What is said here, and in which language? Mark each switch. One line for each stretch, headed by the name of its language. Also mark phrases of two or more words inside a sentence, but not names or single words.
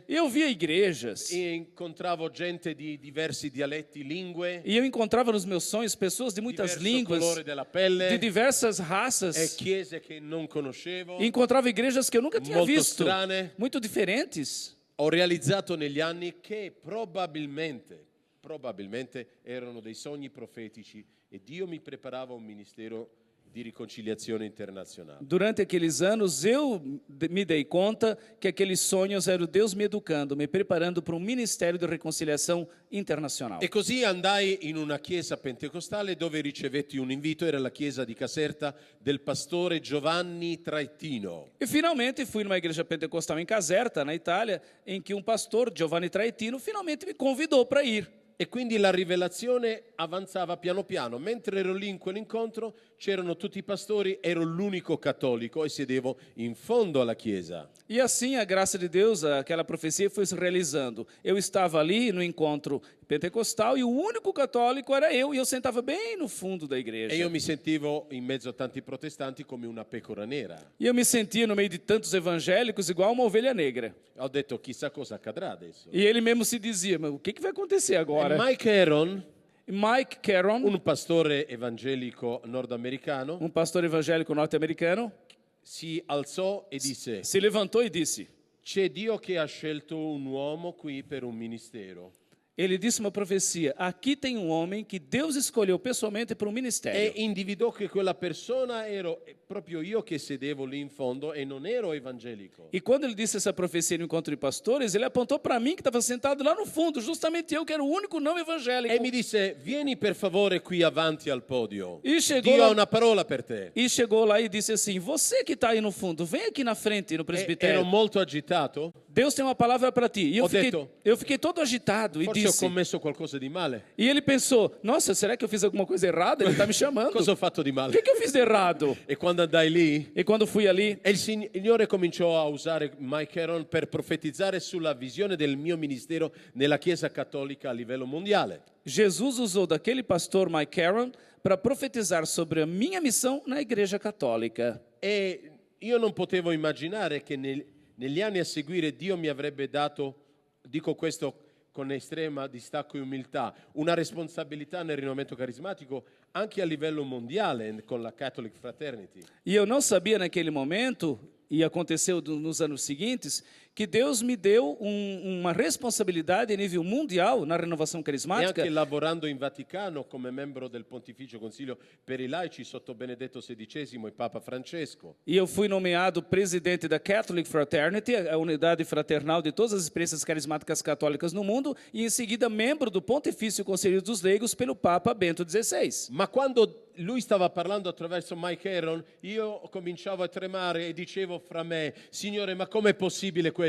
Portuguese: Eu via igrejas,
Italian: e incontravo gente di diversi dialetti, lingue,
Portuguese: e eu encontrava nos meus sonhos pessoas de muitas
Italian: diverso
Portuguese: línguas,
Italian: colore della pelle,
Portuguese: de diversas e raças.
Italian: chiese che non conoscevo.
Portuguese: E encontrava igrejas que eu nunca tinha
Italian: Molto
Portuguese: visto,
Italian: strane.
Portuguese: muito diferentes.
Italian: Ho realizzato negli anni che probabilmente erano dei sogni profetici e Dio mi preparava un ministero di riconciliazione internazionale.
Portuguese: Durante aqueles anos, eu me dei conta que aqueles sonhos eram Deus me educando, me preparando para um ministério de reconciliação internacional.
Italian: E così andai in una chiesa pentecostale dove ricevetti un invito, era la chiesa di Caserta del pastore Giovanni Traettino.
Portuguese: E finalmente fui numa igreja pentecostal em Caserta, na Itália, em que um pastor, Giovanni Traettino, finalmente me convidou para ir.
Italian: E quindi la rivelazione avanzava piano piano. Mentre ero lì in quell'incontro c'erano tutti i pastori, ero l'unico cattolico e sedevo in fondo alla chiesa.
Portuguese: E assim, a graça de Deus, aquela profecia foi se realizando. Eu estava ali no encontro pentecostal e o único católico era eu, e eu sentava bem no fundo da igreja.
Italian: E io mi sentivo in mezzo a tanti protestanti come una pecora nera.
Portuguese: E eu me sentia no meio de tantos evangélicos igual uma ovelha negra.
Italian: Ho detto: chissà cosa accadrà adesso.
Portuguese: E ele mesmo se dizia, mas o que vai acontecer agora? Mike Aaron, Mike Caron,
Italian: un pastore evangelico nordamericano,
Portuguese: um pastor evangélico norte-americano,
Italian: si alzò e disse:
Portuguese: se levantou e disse,
Italian: c'è Dio che ha scelto un uomo qui per un ministero.
Portuguese: ele disse uma profecia: aqui tem um homem que Deus escolheu pessoalmente para um e ministério.
Italian: individuò che quella persona ero proprio io che sedevo lì in fondo e non ero evangelico.
Portuguese: E quando ele disse essa profecia no encontro de pastores, ele apontou para mim que estava sentado lá no fundo, justamente eu que era o único não evangélico.
Italian: E mi disse, vieni per favore qui avanti al podio.
Portuguese: E chegou
Italian: Dio
Portuguese: lá-
Italian: ha una parola per te.
Portuguese: E chegou lá e disse assim: você que está aí no fundo, vem aqui na frente, no E presbitério.
Italian: ero molto agitato.
Portuguese: Deus tem uma palavra para ti. E
Italian: Ho detto,
Portuguese: eu fiquei todo agitado e
Italian: Forse ho
Portuguese: disse.
Italian: commesso qualcosa di male.
Portuguese: E ele pensou: nossa, será que eu fiz alguma coisa errada? Ele está me chamando.
Italian: Cosa ho fatto di
Portuguese: O
Italian: male?
Portuguese: que eu fiz de errado?
Italian: E quando andai lì,
Portuguese: E quando fui ali,
Italian: e il Signore cominciò a usare Mike Heron per profetizzare sulla visione del mio ministero nella Chiesa Cattolica a livello mondiale.
Portuguese: Jesus usou daquele pastor Mike Caron para profetizar sobre a minha missão na Igreja Católica.
Italian: E io non potevo immaginare che negli anni a seguire Dio mi avrebbe dato, dico questo con estrema distacco e umiltà, una responsabilità nel rinnovamento carismatico anche a livello mondiale con la Catholic Fraternity.
Portuguese: E eu não sabia naquele momento, e aconteceu nos anos seguintes, que Deus me deu uma responsabilidade a nível mundial na renovação E carismática.
Italian: anche lavorando in Vaticano come membro del Pontificio Consiglio per i laici sotto Benedetto XVI e Papa Francesco.
Portuguese: E eu fui nomeado presidente da Catholic Fraternity, a unidade fraternal de todas as experiências carismáticas católicas no mundo, e em seguida membro do Pontifício Conselho dos Leigos pelo Papa Bento XVI.
Italian: Ma quando lui stava parlando attraverso Mike Heron, io cominciavo a tremare e dicevo fra me, Signore, ma com'è possibile questo?